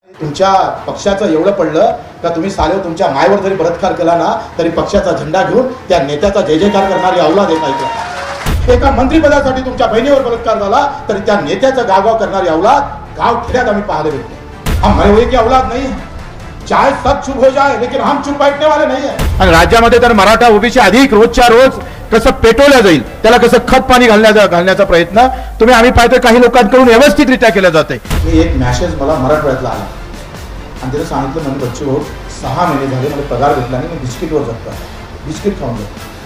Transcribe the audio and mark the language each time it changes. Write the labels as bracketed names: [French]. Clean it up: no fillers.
[Marathi] तुमच्या पक्षाचं एवढं पडलं का तुम्ही सालेव तुमच्या मायवर जरी बलात्कार केला ना तरी पक्षाचा झेंडा घेऊन त्या नेत्याचा जय जयकार करणारी अवलाद आहे का? एका मंत्रिपदासाठी तुमच्या बहिणीवर बलात्कार झाला तरी त्या नेत्याचं गावगाव करणारी अवलाद गाव खेड्यात आम्ही पाहायला भेटतो। [Hindi] हम मरे हुए की औलाद नहीं है, चाहे सब चुप हो जाए लेकिन हम चुप बैठने वाले नहीं है। [Marathi] आणि राज्यामध्ये तर मराठा ओबीसी अधिक रोजच्या रोज कसं पेटवल्या जाईल त्याला कसं खत पाणी घालण्याचा प्रयत्न तुम्ही आम्ही पाहतो काही लोकांकडून व्यवस्थितरित्या केला जाते। मी एक मेसेज मला मराठवाड्यातला आला आणि त्याला सांगितलं म्हणजे बच्चू भाऊ 6 महिने झाले मला पगार भेटला नाही, मी बिस्किटवर जगतो, बिस्किट खाऊन जातो।